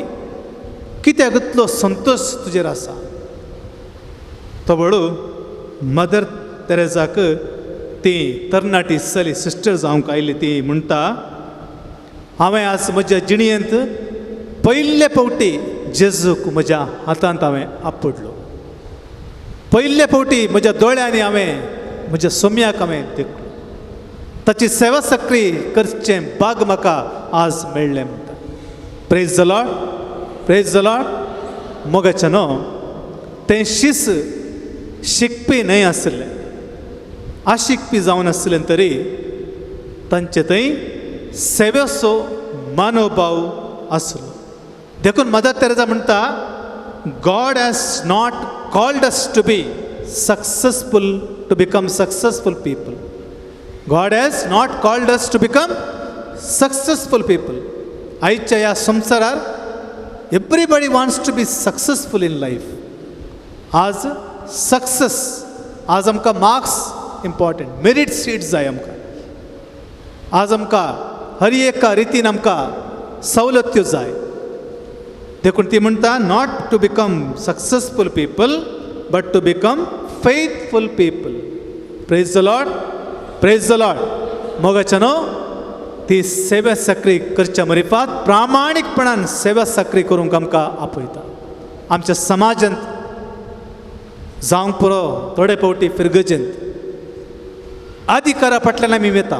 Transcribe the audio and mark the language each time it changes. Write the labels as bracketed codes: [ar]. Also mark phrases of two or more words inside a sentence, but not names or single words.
[kok] कित्याक इतलो संतोश तुजेर आसा? तो बळू मदर तेरेसाक ती तरणाटी चली सिस्टर जावंक आयली ती म्हणटा, हांवें आज म्हज्या जिणयेंत पयले फावटी जेजूक म्हज्या हातांत हांवें आपडलो. पयले फावटी म्हज्या दोळ्यांनी हांवें म्हज्या सोम्याक हांवें देखलो. ताची सेवा साखरी करचें भाग म्हाका आज मेळ्ळें म्हणटा. [en] Praise the Lord, praise the Lord. [kok] मोगाचें न्हू, तें शीस शिकपी न्हय आसलें, आशिकपी जावन आसलें तरी तांचे थंय सेवेचो मनोभाव आसलो. देखून मदर तेरेसा म्हणटा, [en] God has not called us to be successful to become successful people. God has not called us to become successful people. [kok] आयच्या ह्या संवसारार [en] everybody wants to be successful in life. [kok] आज सक्सेस, आज आमकां [en] marks important, merit seats [kok] जाय आमकां. आज आमकां हर एका रितीन आमकां सवलत्यो जाय. देखून ती म्हणटा, [en] Not to become successful people but to become faithful people. Praise the Lord, praise the Lord. [kok] मोगाच्यानो ती सेवा सक्री करच्या मरिफात प्रामाणीकपणान सेवा सक्री करूंक आमकां आपयता. आमच्या समाजांत जावंक पुरो थोडे फावटी फिरगजेंत अधिकारा फाटल्यान आमी वेता.